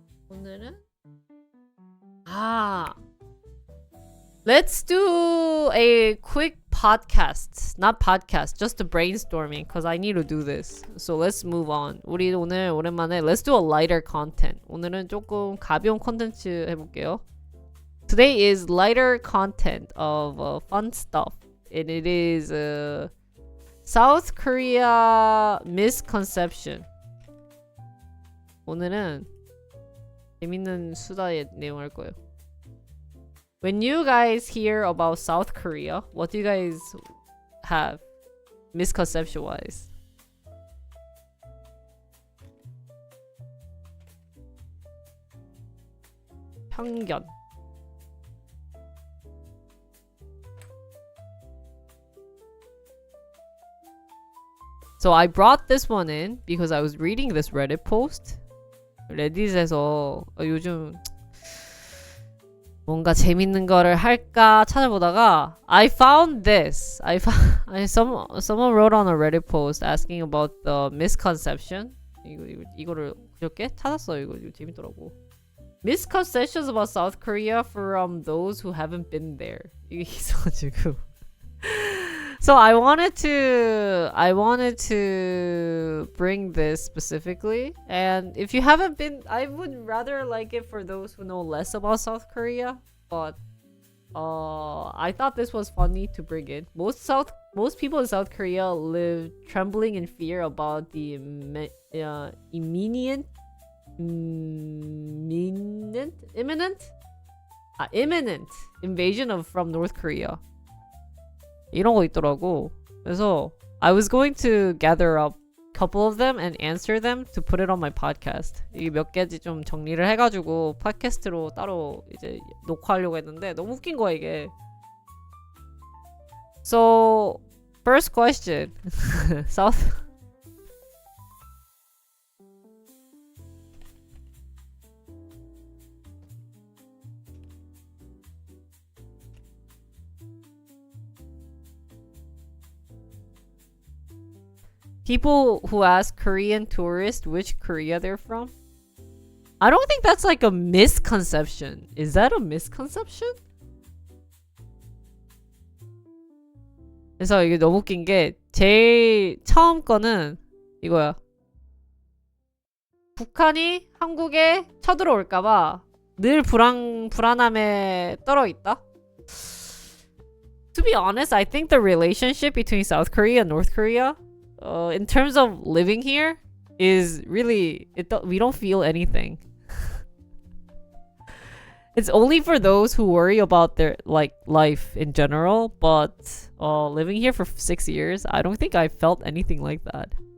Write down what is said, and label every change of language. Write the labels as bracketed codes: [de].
[ko] 오늘은 [en] let's do a quick podcast. Not podcast, just a brainstorming because I need to do this. So let's move on. [ko] 우리 오늘 오랜만에 [en] let's do a lighter content. [ko] 오늘은 조금 가벼운 컨텐츠 해볼게요. [en] Today is lighter content of fun stuff. And it is South Korea misconception. [ko] 오늘은 재밌는 수다의 내용 할 거예요. [en] When you guys hear about South Korea, what do you guys have misconception wise? [ko] 편견. [en] So I brought this one in because I was reading this Reddit post. [ko] 레딧에서 요즘 뭔가 재밌는 거를 할까 찾아보다가 [en] I found this. Someone wrote on a Reddit post asking about the misconception. [ko] 이거를 그렇게 찾았어요. 이거 재밌더라고. [en] Misconceptions about South Korea from those who haven't been there. [ko] 이게 있어가지고. [en] So I wanted to bring this specifically, and if you haven't been, I would rather like it for those who know less about South Korea. But I thought this was funny to bring in. Most people in South Korea live trembling in fear about the imminent invasion from North Korea. [ko] 이런 거 있더라고. 그래서 [en] I was going to gather up a couple of them and answer them to put it on my podcast. [ko] 이게 몇 개지 좀 정리를 해가지고 팟캐스트로 따로 이제 녹화하려고 했는데 너무 웃긴 거야 이게. [en] So first question, South. People who ask Korean tourists which Korea they're from. I don't think that's like a misconception. Is that a misconception? [ko] 그래서 이게 너무 웃긴 게 제일 처음 거는 이거야. 북한이 한국에 쳐들어올까봐 늘 불안함에 떨어 있다. [en] To be honest, I think the relationship between South Korea and North Korea in terms of living here is really we don't feel anything. It's only for those who worry about their life in general, but living here for 6 years, I don't think I felt anything like that.